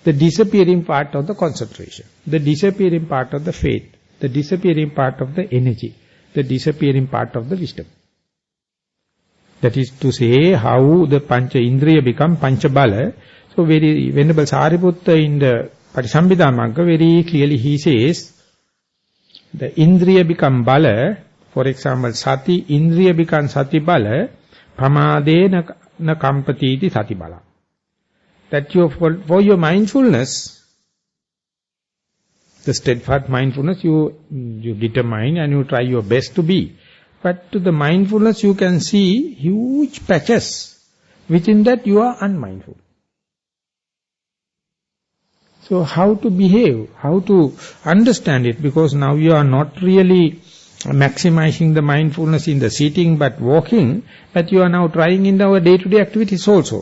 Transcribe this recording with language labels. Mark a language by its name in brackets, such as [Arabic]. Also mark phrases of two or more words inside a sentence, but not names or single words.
[English] the disappearing part of the concentration, the disappearing part of the faith, the disappearing part of the energy, the disappearing part of the wisdom. That is to say, how the [Pali] Pancha Indriya [English] become [Pali] Pancha Bala. [English] So very Venerable Sariputta in the Patisambhida Magga very clearly he says, the Indriya become Bala, for example, [Pali] Sati, Indriya become Sati Bala, Pamade na kampatiti Sati Bala. [English] That for your mindfulness, the steadfast mindfulness, you determine and you try your best to be. But to the mindfulness you can see huge patches. Within that you are unmindful. So how to behave, how to understand it, because now you are not really maximizing the mindfulness in the sitting but walking, but you are now trying in our day-to-day activities also.